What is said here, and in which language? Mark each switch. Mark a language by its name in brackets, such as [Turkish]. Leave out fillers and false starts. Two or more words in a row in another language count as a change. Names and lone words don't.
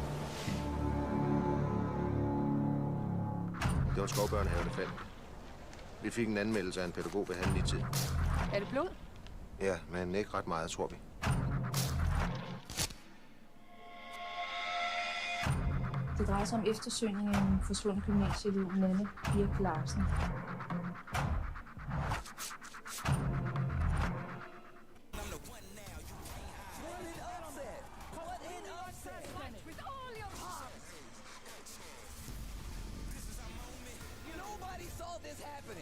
[Danish] Don't scroll burn here, fit. Vi fik en anmeldelse af en pædagog ved halv 9-tid. Er det blod? Ja, men ikke ret meget, tror vi. Det drejer sig om eftersøgning af en forsvundet gymnasieelev, Nanne Birk Larsen. [English] Nobody saw this happening.